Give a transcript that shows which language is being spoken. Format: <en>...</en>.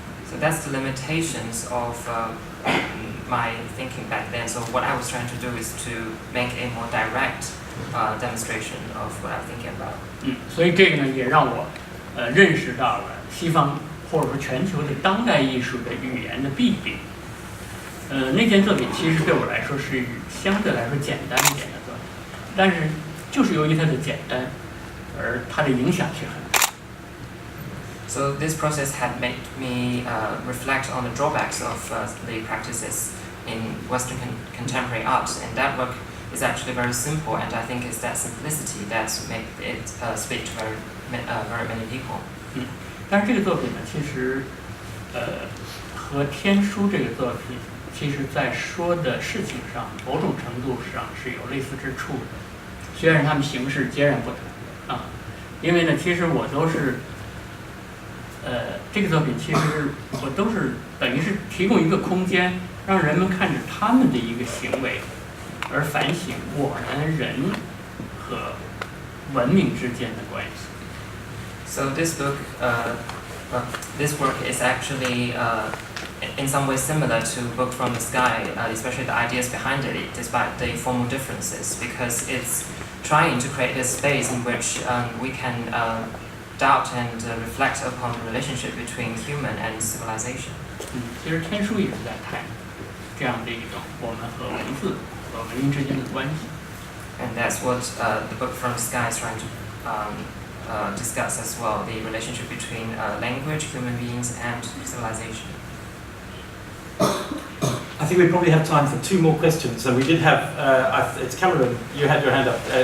<en>So that's the limitations of my thinking back then. So what I was trying to do is to make a more direct demonstration of what I'm thinking about.</en> <zh>所以这个呢，也让我认识到了西方或者说全球的当代艺术的语言的弊病。那件作品其实对我来说是相对来说简单一点的作品，但是就是由于它的简单，而它的影响却很大。</zh> <en>So this process had made me reflect on the drawbacks of the practices in Western contemporary art, and that work is actually very simple, and I think it's that simplicity that made it speak to very many people.</en> <zh>但是这个作品呢，其实和《天书》这个作品，其实在说的事情上，某种程度上是有类似之处的，虽然它们形式截然不同啊。因为呢，其实我都是。这个作品其实我都是等于是提供一个空间，让人们看着他们的一个行为，而反省我们人和文明之间的关系。</zh> <en>So this book, this work is actually in some ways similar to Book from the Sky, especially the ideas behind it, despite the formal differences, because it's trying to create a space in which we can doubt and reflect upon the relationship between human and civilization.</en> <zh>其实天书也是在谈这样的一种我们和文字和文明之间的关系。</zh> <en>And that's what the book from the sky is trying to discuss as well, the relationship between language, human beings, and civilization. I think we probably have time for 2 more questions. So we did have, it's Cameron, you had your hand up.</en>